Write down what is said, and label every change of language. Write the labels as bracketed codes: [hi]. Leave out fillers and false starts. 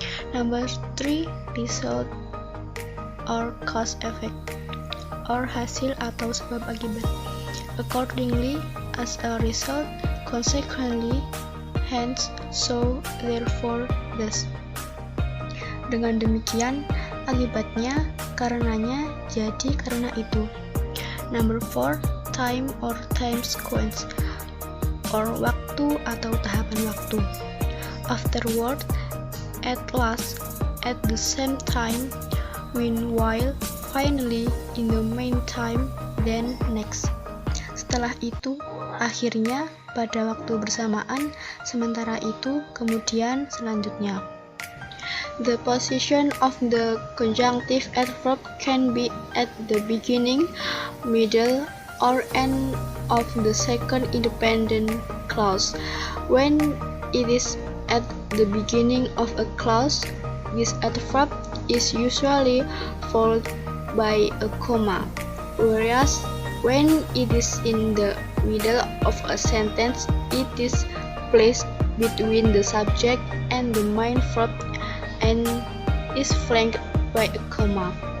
[en] Number 3, result or cause effect, or [id] hasil atau sebab akibat. [en] Accordingly, as a result, consequently, hence, so, therefore, thus. [id] Dengan demikian, akibatnya, karenanya, jadi karena itu. [en] Number 4, time or time sequence, or [id] waktu atau tahapan waktu. [en] Afterward, at last, at the same time, meanwhile, finally, in the meantime, then next. [id] Setelah itu, akhirnya, pada waktu bersamaan, sementara itu, kemudian, selanjutnya. [en] The position of the conjunctive adverb can be at the beginning, middle, or end of the second independent clause. When it is at the beginning of a clause, this adverb is usually followed by a comma, whereas when it is in the middle of a sentence, it is placed between the subject and the main verb and is flanked by a comma.